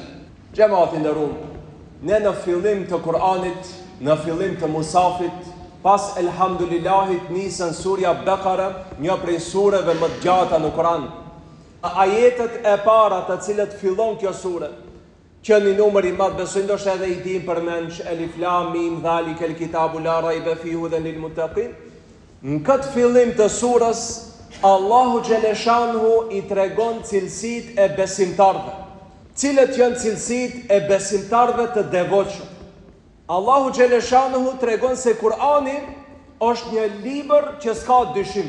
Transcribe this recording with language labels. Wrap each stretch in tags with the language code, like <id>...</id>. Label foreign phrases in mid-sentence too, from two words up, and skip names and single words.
<sq>Gjematin e rumë, ne në fillim të Kur'anit, në fillim të Musafit, pas elhamdulillahit nisën surja Bekara, një prej sureve më të gjata në Kur'an. Ajetet e para të cilët fillon kjo sure, që një numër i madh besoj ndoshta edhe i dim përmend</sq> <ar>الم ذلك الكتاب لا ريب فيه هدى للمتقين.</ar> <sq>Në këtë fillim të surës, Allahu Gjeleshanhu i tregon cilësitë e besimtarëve. Cilët janë cilësitë e besimtarëve të devotshëm? Allahu Gjeleshanhu tregon se Kur'ani është një libër që s'ka dyshim.</sq>